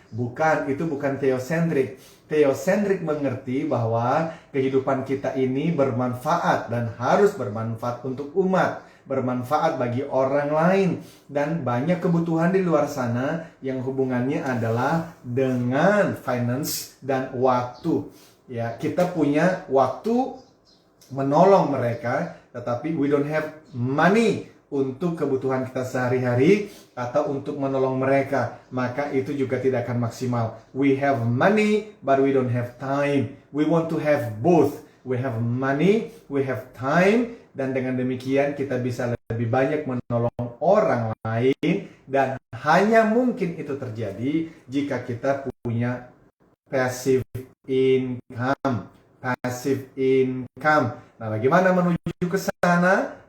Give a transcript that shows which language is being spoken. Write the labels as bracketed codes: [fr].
[id] Bukan, itu bukan theocentric. Theocentric mengerti bahwa kehidupan kita ini bermanfaat dan harus bermanfaat untuk umat, bermanfaat bagi orang lain, dan banyak kebutuhan di luar sana yang hubungannya adalah dengan finance dan waktu. Ya, kita punya waktu menolong mereka, tetapi [en] we don't have money [id] untuk kebutuhan kita sehari-hari atau untuk menolong mereka, maka itu juga tidak akan maksimal. [en] We have money, but we don't have time. We want to have both. We have money, we have time, [id] dan dengan demikian kita bisa lebih banyak menolong orang lain, dan hanya mungkin itu terjadi jika kita punya passive income. Passive income. Nah, bagaimana menuju ke sana?